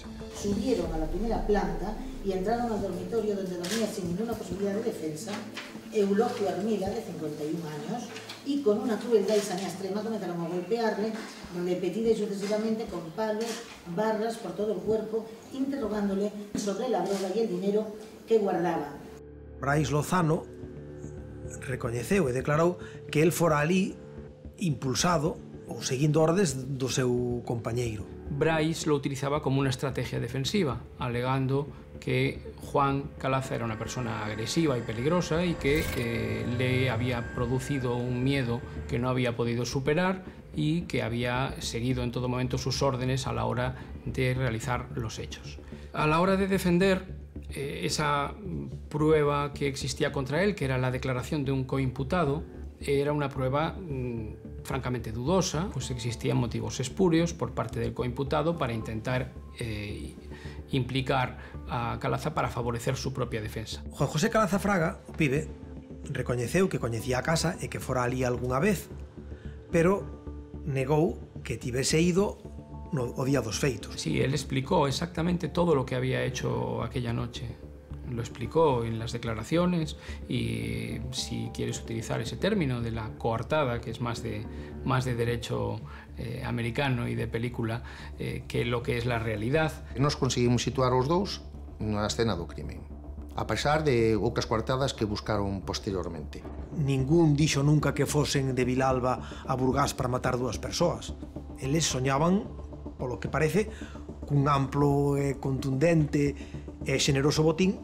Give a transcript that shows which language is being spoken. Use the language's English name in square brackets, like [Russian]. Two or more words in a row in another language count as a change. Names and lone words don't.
[Spanish] Subieron a la primera planta y entraron al dormitorio donde dormía sin ninguna posibilidad de defensa Eulogio Armida, de 51 años, y con una crueldad y saña extrema comenzaron a golpearle repetida y sucesivamente con palos, barras por todo el cuerpo, interrogándole sobre la droga y el dinero que guardaba. [Galician] Brais Lozano recoñeceu e declarou que el fora ali impulsado ou seguindo ordes do seu compañeiro. [Spanish] Brais lo utilizaba como una estrategia defensiva, alegando que Juan Calaza era una persona agresiva y peligrosa y que le había producido un miedo que no había podido superar y que había seguido en todo momento sus órdenes a la hora de realizar los hechos. A la hora de defender esa prueba que existía contra él, que era la declaración de un coimputado, era una prueba francamente dudosa, pues existían motivos espurios por parte del coimputado para intentar implicar a Calaza para favorecer su propia defensa. [Galician] Juan José Calaza Fraga, o pibe, recoñeceu que coñecía a casa e que fora ali algunha vez, pero negou que tivese ido o día dos feitos. [Spanish] Sí, él explicó exactamente todo lo que había hecho aquella noche. Lo explicó en las declaraciones y si quieres utilizar ese término de la coartada, que es más de derecho americano y de película que lo que es la realidad. [Galician] Nos conseguimos situar os dous na escena do crimen, a pesar de outras coartadas que buscaron posteriormente. Ningún dixo nunca que fosen de Vilalba a Burgás para matar dúas persoas. Eles soñaban, polo que parece, cun amplo e contundente e xeneroso botín.